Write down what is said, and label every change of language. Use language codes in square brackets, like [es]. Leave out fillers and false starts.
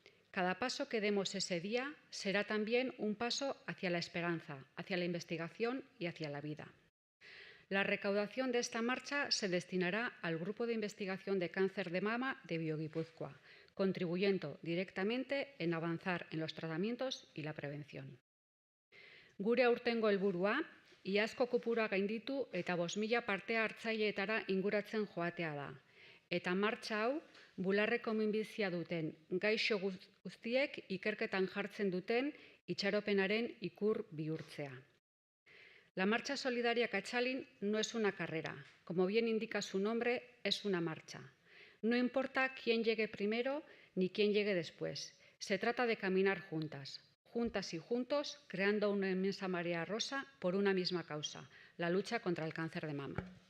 [es] Cada paso que demos ese día será también un paso hacia la esperanza, hacia la investigación y hacia la vida. La recaudación de esta marcha se destinará al Grupo de Investigación de Cáncer de Mama de BioGipuzkoa, contribuyendo directamente en avanzar en los tratamientos y la prevención. [eu] Gure aurtengo helburua, iazko kopurua gainditu eta 5.000 parte hartzaileetara inguratzen joatea da. Eta martxa hau, bularreko minbizia duten gaixo guztiek ikerketan jartzen duten itxaropenaren ikur bihurtzea. [es] La marcha solidaria Kachalin no es una carrera. Como bien indica su nombre, es una marcha. No importa quién llegue primero ni quién llegue después. Se trata de caminar juntas y juntos, creando una inmensa marea rosa por una misma causa, la lucha contra el cáncer de mama.